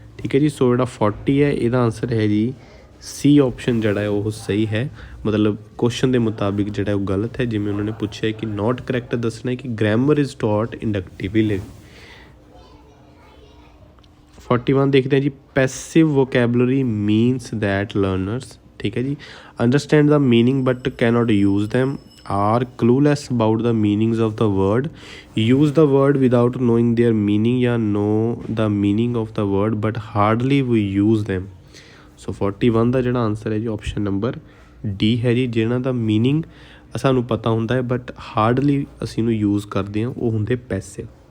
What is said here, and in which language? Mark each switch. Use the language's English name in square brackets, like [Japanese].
[Punjabi] ਠੀਕ ਹੈ ਜੀ, ਸੋ ਜਿਹੜਾ 40 ਹੈ ਇਹਦਾ ਆਨਸਰ ਹੈ ਜੀ ਸੀ ਆਪਸ਼ਨ ਜਿਹੜਾ ਹੈ ਉਹ ਸਹੀ ਹੈ। ਮਤਲਬ ਕੁਐਸਚਨ ਦੇ ਮੁਤਾਬਿਕ ਜਿਹੜਾ ਉਹ ਗਲਤ ਹੈ। ਜਿਵੇਂ ਉਹਨਾਂ ਨੇ ਪੁੱਛਿਆ ਕਿ [English] not correct [Punjabi] ਦੱਸਣਾ ਹੈ ਕਿ [English] Grammar is taught inductively. 41 [Punjabi] ਦੇਖਦੇ ਹਾਂ ਜੀ, [English] Passive vocabulary means that learners. [Punjabi] ਠੀਕ ਹੈ ਜੀ, [English] Understand the meaning but cannot use them, are clueless about the meanings of the word, use the word without knowing their meaning, ਜਾਂ know the meaning of the word but hardly we use them। [Punjabi] ਸੋ 41 ਦਾ ਜਿਹੜਾ answer ਹੈ ਜੀ option number D ਹੈ ਜੀ। ਜਿਹਨਾਂ ਦਾ meaning ਸਾਨੂੰ ਪਤਾ ਹੁੰਦਾ ਹੈ ਬਟ ਹਾਰਡਲੀ ਅਸੀਂ ਇਹਨੂੰ ਯੂਜ਼ ਕਰਦੇ ਹਾਂ ਉਹ ਹੁੰਦੇ ਪੈਸਿਵ।